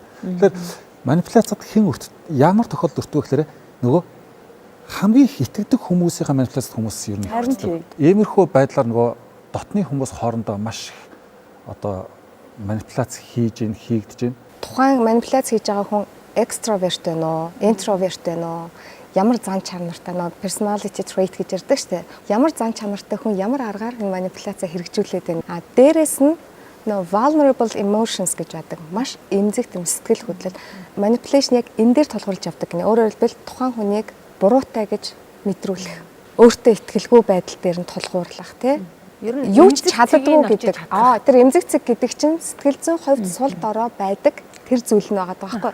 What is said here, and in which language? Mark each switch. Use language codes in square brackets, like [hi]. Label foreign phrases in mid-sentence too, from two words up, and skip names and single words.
[mn] Тэгэхээр манипуляцад хэн ямар тохиолдолд өртөө гэхээр нөгөө хамгийн их итгэдэг хүмүүсийн манипуляцад хүмүүс ер нь харин тийм. Иймэрхүү байдлаар нөгөө дотны хүмүүс хоорондоо маш их одоо манипуляц хийж ийн хийгдэж байна. Тухайн манипуляц хийж байгаа хүн экстраверт байна уу, интроверт байна уу? Ямар зан чанартай нөө [en] personality trait [mn] гэж ярьдаг шүү дээ. Ямар зан чанартай хүн ямар аргаар энэ манипуляцаа хэрэгжүүлээд байна. А дээрэс нь нөө [en] vulnerable emotions [mn] гэж байдаг. Маш эмзэг тэм сэтгэл хөдлөл manipulation яг энэ дээр тулгуурлаж явдаг гинэ. Өөрөөр хэлбэл тухайн хүнийг буруутай гэж мэдрүүлэх. Өөртөө итгэлгүй байдал дээр нь тулгуурлах тий. Ер нь Юу ч чаддаггүй гэдэг. Тэр эмзэг цэг гэдэг чинь сэтгэл зүйн хувьд сул дорой байдаг тэр зүйл нь байгаа байхгүй.